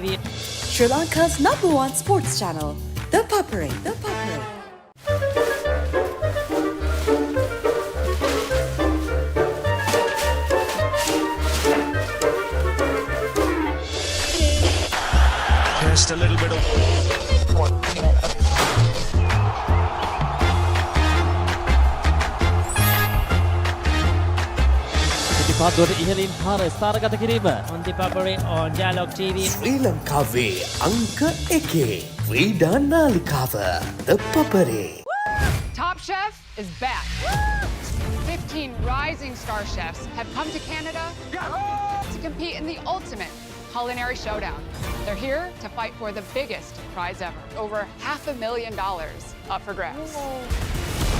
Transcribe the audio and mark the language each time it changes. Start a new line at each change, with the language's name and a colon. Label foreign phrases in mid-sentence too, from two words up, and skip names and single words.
English: Sri Lanka's #1 sports channel, ThePapare. ThePapare. just a little bit of
Sinhala: පාදුවට ඉහළින් පාර ස්ථානගත කිරීම
English: on ThePapare on Dialog TV.
Sinhala: ශ්‍රී ලංකාවේ අංක 1 ක්‍රීඩා නාලිකාව ThePapare.
English: Top Chef is back. 15 rising star chefs have come to Canada to compete in the ultimate culinary showdown. They're here to fight for the biggest prize ever, over $500,000 up for grabs.